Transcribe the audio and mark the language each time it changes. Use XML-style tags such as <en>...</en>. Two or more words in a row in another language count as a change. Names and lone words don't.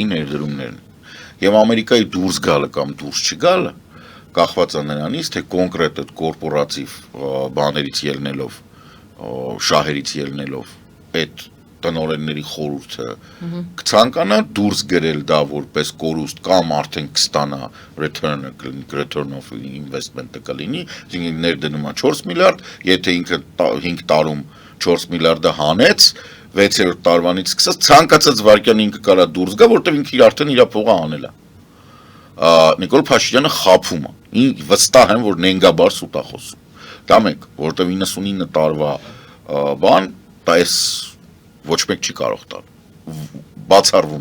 <hy>ներդրումներն են։ Եվ Ամերիկայի դուրս գալը կամ դուրս չգալը կախված է նրանից, թե կոնկրետ այդ կորպորատիվ բաներից ելնելով, շահերից ելնելով այդ տնօրենների խորհուրդը կցանկանա դուրս գրել դա որպես կորուստ կամ արդեն կստանա</hy> <en>return of investment-</en> <hy>ը կլինի, այսինքն ներդնումա 4 միլիարդ, եթե ինքը 5 տարում 4 միլիարդը հանեց, 6-րդ տարվանից սկսած ցանկացած վարկյան ինքը կարա դուրս գա, որտեղ ինքը արդեն իր փողը անել է։ Նիկոլ Փաշինյանը խափում է։ Վստահ եմ, որ նենգաբար սուտ է խոսում։ Դա մեկ, որտեղ 99 տարվա բան, դա ոչ մեկ չի կարող տալ, բացառվում</hy>